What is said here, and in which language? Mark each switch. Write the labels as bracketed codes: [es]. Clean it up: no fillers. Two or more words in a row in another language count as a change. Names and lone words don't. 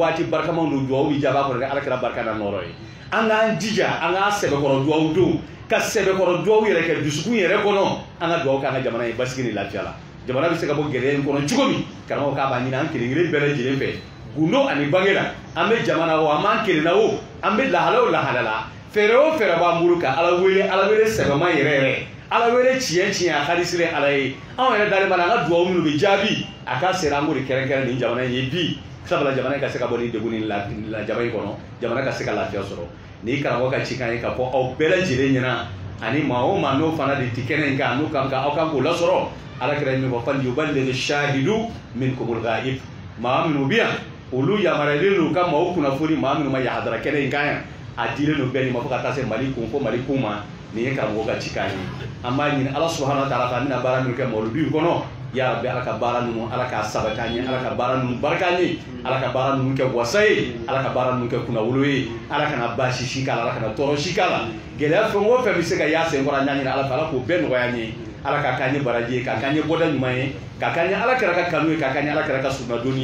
[bm] waati barikamaw don duwawu bi jaba kɔrɔ ala kɛra barika na nɔrɔ ye an k'an jija an k'an sɛbɛkɔrɔ duwawu don ka sɛbɛkɔrɔ duwawu yɛrɛ kɛ dusukun yɛrɛ kɔnɔ an ka duwawu k'an ka jamana ye basigi ni lafiya la jamana bɛ se ka bɔ gɛlɛya in kɔnɔ cogo min karamɔgɔ k'a b'a ɲini an kelen-kelen bɛɛ lajɛlen fɛ gundo ani bange la an bɛ jamana o an b'an kelenna o an bɛ lahala o lahala la fɛɛrɛ o fɛɛrɛ b'an bolo ka ala wele sɛbɛma yɛrɛ yɛrɛ ala wele tiɲɛ a ka di sire ala ye anw yɛrɛ dalen b'a la an ka duwawu minnu bɛ jaabi a ka sera an k'o de kɛrɛnkɛrɛn nin jamana in ye bi sabula jamana ka se ka bɔ nin degun ni lajaba in kɔnɔ jamana ka se ka lafiya sɔrɔ ni karamɔgɔ ka cikan ye ka fɔ aw bɛɛ lajɛlen ɲɛna ani maa o maa n'o fana de ti kɛnɛ in kan n'o kan aw kan k'o lasɔrɔ ala kɛra min fɔ [ar] فليبلغ الشاهد منكم الغائب [bm] maa minnu bɛ yan olu yamaruyalen don ka maaw kunnafoni maa minnu ma yahadara kɛnɛ in kan yan a dilen don bɛɛ de ma fo ka taa se Mali kun fo Mali kun ma nin ye karamɔgɔ ka cikan ye an b'a ɲini ala [ar] سبحانه وتعالى [bm] fɛ an bɛna baara minnu kɛ mawludu in kɔnɔ [ar] يا ربي [bm] ala ka baara ninnu ala k'a sabati an ye ala ka baara ninnu barika an ye ala ka baara ninnu kɛ wasa ye ala ka baara ninnu kɛ kunnawolo ye ala kana baasi si k'a la ala kana tɔɔrɔ si k'a la gɛlɛya fɛn o fɛn bɛ se ka y'a sen kɔrɔ an y'a ɲini ala fɛ ala k'o bɛɛ nɔgɔya an ye ala k'a k'an ye baraji ye k'a k'an ye bɔda ɲuman ye k'a k'an ye ala kɛra ka kanu ye k'a k'an ye ala kɛra ka sunnadonni